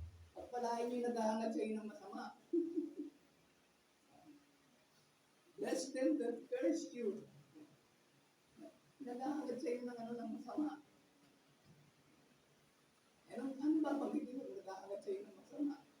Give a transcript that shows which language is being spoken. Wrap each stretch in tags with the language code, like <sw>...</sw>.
<tl>Pagpalain nyo yung naghahangat sa inyo ng masama.</tl> <en>Bless them that curse you.</en> <tl>Naghahangat sa inyo ng masama. Ano ba pag-ibig mo? Naghahangat sa inyo ng masama.</tl>